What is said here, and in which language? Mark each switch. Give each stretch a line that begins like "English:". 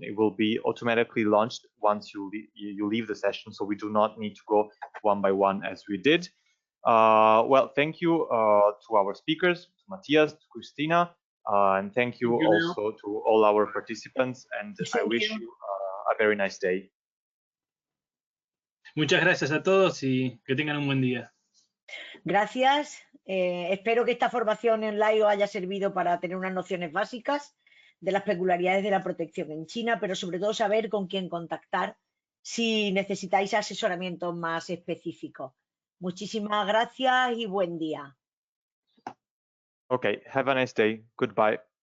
English: It will be automatically launched once you leave the session, so we do not need to go one by one as we did. Well, thank you to our speakers, to Matthias, to Christina, and thank you also to all our participants, and I wish you a very nice day.
Spanish: Muchas gracias a todos y que tengan un buen día. Gracias. Espero que esta formación online os haya servido para tener unas nociones básicas de las peculiaridades de la protección en China, pero sobre todo saber con quién contactar si necesitáis asesoramientos más específicos. Muchísimas gracias y buen día.
English: Okay, have a nice day. Goodbye.